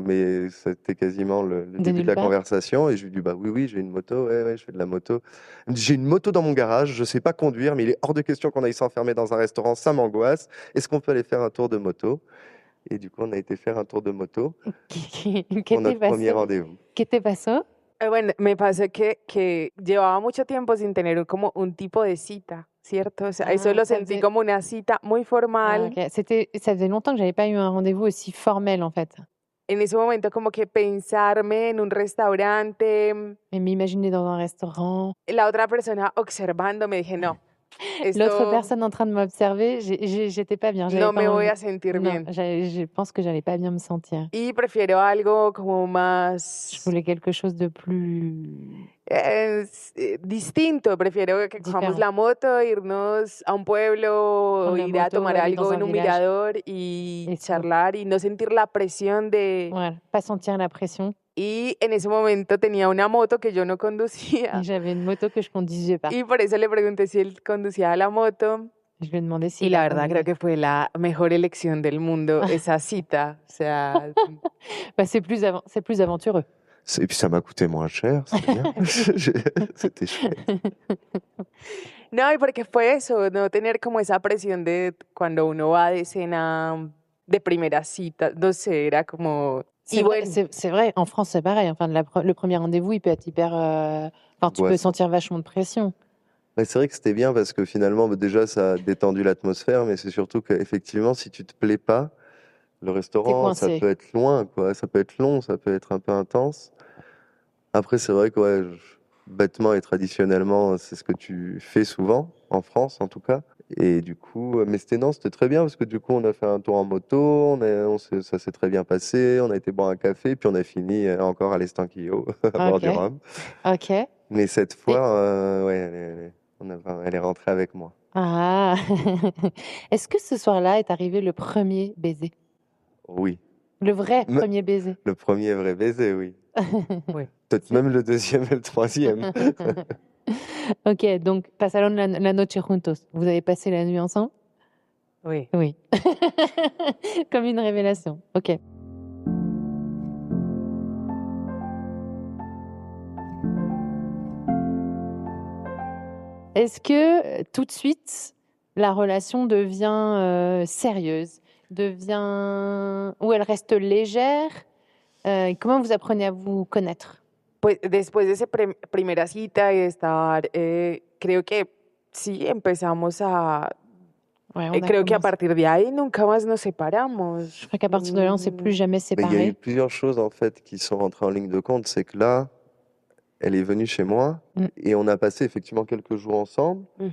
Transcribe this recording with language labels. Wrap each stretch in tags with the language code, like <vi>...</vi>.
<fr>Mais c'était quasiment le début de la conversation. Et je lui ai dit, bah oui, j'ai une moto. Ouais, je fais de la moto. Elle me dit, j'ai une moto dans mon garage. Je sais pas conduire, mais il est hors de question qu'on aille s'enfermer dans un restaurant. Ça m'angoisse. Est-ce qu'on peut aller faire un tour de moto? Et du coup, on a été faire un tour de moto pour notre premier rendez-vous.</fr> <es>¿Qué te pasó? Bueno, me pasó que llevaba mucho tiempo sin tener como un tipo de cita, ¿cierto? O sea, eso lo sentí como una cita muy formal. Ah, okay.</es> <fr>Ça faisait longtemps que j'avais pas eu un rendez-vous aussi formel, en fait.</fr> <es>En ese momento como que pensarme en un restaurante.</es> <fr>Et m'imaginer dans un restaurant.</fr> <es>La otra persona observando, me dije, no.</es> <fr>L'autre personne en train de m'observer, j'étais pas bien.</fr> <es>No me voy a sentir bien.</es> <fr>Je pense que j'allais pas bien me sentir.</fr> <es>Y prefiero algo como más...</es> <fr>Je voulais quelque chose de plus...</fr> <es>distinto. Prefiero que cojamos la moto, irnos a un pueblo, ir a tomar algo en un mirador y charlar y no sentir la presión de...</es> <fr>Voilà, pas sentir la pression.</fr> <es>Y en ese momento tenía una moto que yo no conducía.</es> <fr>Y j'avais une moto que je conduisais pas.</fr> <es>Y por eso le pregunté si él conducía la moto.</es> <fr>Je lui ai demandé si</fr> <es>y la verdad creo que fue la mejor elección del mundo, esa cita. O sea...</es> <fr>bah, c'est plus aventureux. Et puis ça m'a coûté moins cher, c'est bien. C'était chouette.</fr> <es>No, y porque fue eso, no tener como esa presión de cuando uno va de cena de primera cita, no sé, era como...</es> <fr>C'est vrai, en France c'est pareil, enfin, le premier rendez-vous il peut être hyper... Enfin, tu peux sentir vachement de pression. Ouais, c'est vrai que c'était bien parce que finalement, déjà ça a détendu l'atmosphère, mais c'est surtout qu'effectivement, si tu te plais pas, le restaurant, ça peut être loin, quoi. Ça peut être long, ça peut être un peu intense. Après, c'est vrai que bêtement et traditionnellement, c'est ce que tu fais souvent, en France en tout cas. Et du coup, mais c'était très bien parce que du coup, on a fait un tour en moto, ça s'est très bien passé, on a été boire un café, puis on a fini encore à l'Estanquillo, à bord du Rhum. Ok. Mais cette fois, elle est rentrée avec moi. Ah. Est-ce que ce soir-là est arrivé le premier baiser? Oui. Le vrai premier baiser. Le premier vrai baiser, oui. Oui. Peut-être même le deuxième et le troisième. Ok, donc</fr> <es>pasaron la noche juntos.</es> <fr>Vous avez passé la nuit ensemble? Oui. Oui. Comme une révélation. Ok. Est-ce que tout de suite, la relation devient sérieuse, ou elle reste légère? Comment vous apprenez à vous connaître?</fr> <es>Pues después de esa primera cita y de estar, creo que sí, empezamos a...</es> <fr>Ouais, on a</fr> <es>creo que a</es> <fr>commencé.</fr> <es>partir de ahí nunca más nos separamos.</es> <fr>Je crois qu'à partir de là, on ne s'est plus jamais Mais il y a eu séparés. plusieurs choses en fait qui sont rentrées en ligne de compte. C'est que là, elle est venue chez moi et on a passé effectivement quelques jours ensemble.</fr>